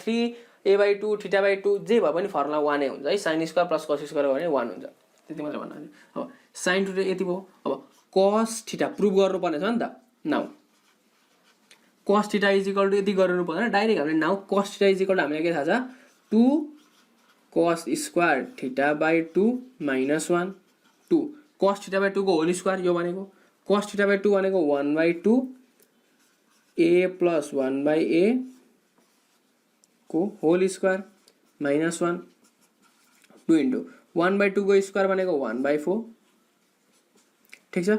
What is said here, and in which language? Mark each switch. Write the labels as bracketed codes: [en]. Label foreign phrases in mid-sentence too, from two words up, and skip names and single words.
[ne] 3a/2 थीटा/2 जे भए पनि फर्मुला 1 नै हुन्छ है। [en] sin square plus cos square [ne] भने 1 हुन्छ। त्यति मात्र भन्न चाहन्छु। अब sin 2 यति भयो। अब cos थीटा प्रुभ गर्नुपर्ने छ नि त। [en] now cos theta is equal to [ne] यति गर्नु पर्दैन, डाइरेक्ट हामीले [en] now cos theta is equal to [ne] हामीलाई के थाहा छ, 2 cos स्क्वायर थीटा/2 माइनस 1 2 cos थीटा/2 को होल स्क्वायर यो भनेको, cos थीटा/2 भनेको 1/2 a प्लस 1/a को होल स्क्वायर माइनस 1 2 इन्टु 1/2 को स्क्वायर भनेको 1/4 ठिक छ।